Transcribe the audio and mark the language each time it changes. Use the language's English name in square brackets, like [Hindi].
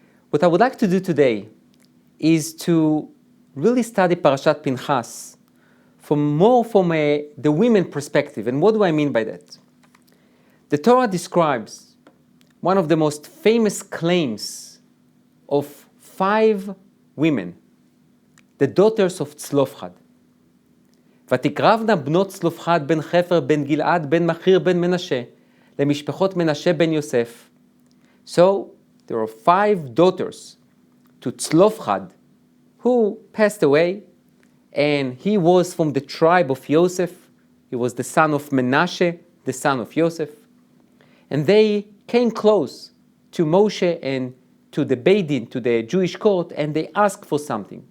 [English] What I would like to do today is to really study Parashat Pinchas from the women perspective. And what do I mean by that? The Torah describes one of the most famous claims of 5 women, the daughters of Tzelofchad. [Hebrew] ותקרבנה בנות צלופחד בן חפר בן גלעד בן מחיר בן מנשה למשפחות מנשה בן יוסף. [English] So there are 5 daughters to Tzelofchad who passed away, and he was from the tribe of Yosef. He was the son of Menashe, the son of Yosef. And they came close to Moshe and to the Beit, to the Jewish court, and they asked for something.